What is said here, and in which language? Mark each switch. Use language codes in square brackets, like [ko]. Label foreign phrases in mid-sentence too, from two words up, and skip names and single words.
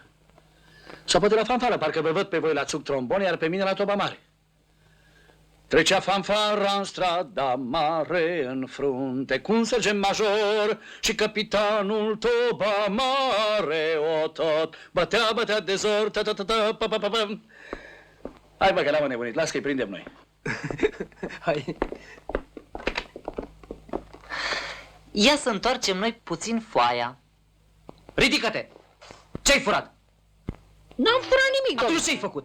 [ro] Sau poate la fanfară, parcă vă văd pe voi la țuc trombon, iar pe mine la toba mare. Trecea fanfara în strada mare, în frunte cu un sergent major și capitanul toba mare, o tot bătea de zor, ta-ta-ta-ta-pa-pa-pa-pa. Hai, bă, că l-am nebunit, las că-i prindem noi. Hai. Ia să întoarcem noi puțin foaia. Ridică-te! Ce-ai furat? N-am furat nimic, Atunci domnule. ce-ai făcut?